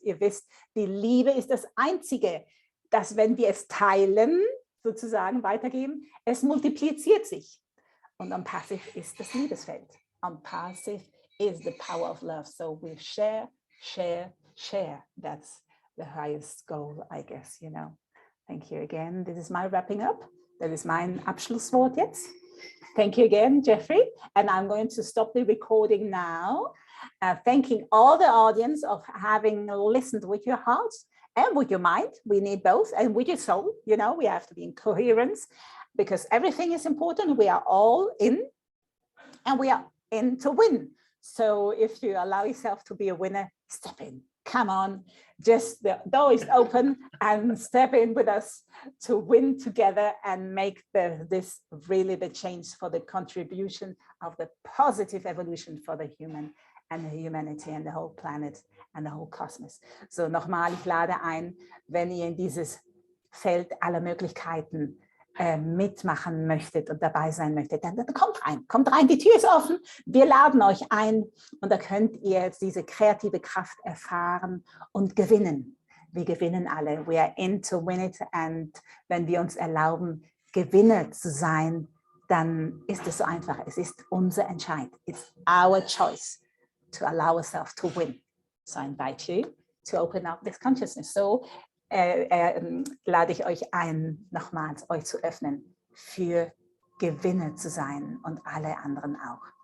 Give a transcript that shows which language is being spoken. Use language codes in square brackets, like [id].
[de] Ihr wisst, die Liebe ist das Einzige, dass wenn wir es teilen, sozusagen weitergeben, es multipliziert sich. Und ONPASSIVE ist das Liebesfeld. [en] ONPASSIVE is the power of love. So we share, share, share. That's the highest goal, I guess, you know. Thank you again. This is my wrapping up. That is [de] mein Abschlusswort jetzt. [en] Thank you again, Jeffrey. And I'm going to stop the recording now. Thanking all the audience of having listened with your hearts and with your mind. We need both, and with your soul. You know, we have to be in coherence because everything is important. We are all in, and we are in to win. So if you allow yourself to be a winner, step in. Come on, just the door is open and step in with us to win together and make this really the change for the contribution of the positive evolution for the human and the humanity and the whole planet and the whole cosmos. [de] So nochmal, ich lade ein, wenn ihr in dieses Feld aller Möglichkeiten mitmachen möchtet und dabei sein möchtet, dann kommt rein, die Tür ist offen, wir laden euch ein und da könnt ihr jetzt diese kreative Kraft erfahren und gewinnen. Wir gewinnen alle, [en] we are in to win it, [de] and wenn wir uns erlauben, Gewinner zu sein, dann ist es so einfach, es ist unser Entscheid, [en] it's our choice to allow ourselves to win. So I invite you to open up this consciousness. [de] So lade ich euch ein, nochmals euch zu öffnen, für Gewinner zu sein und alle anderen auch.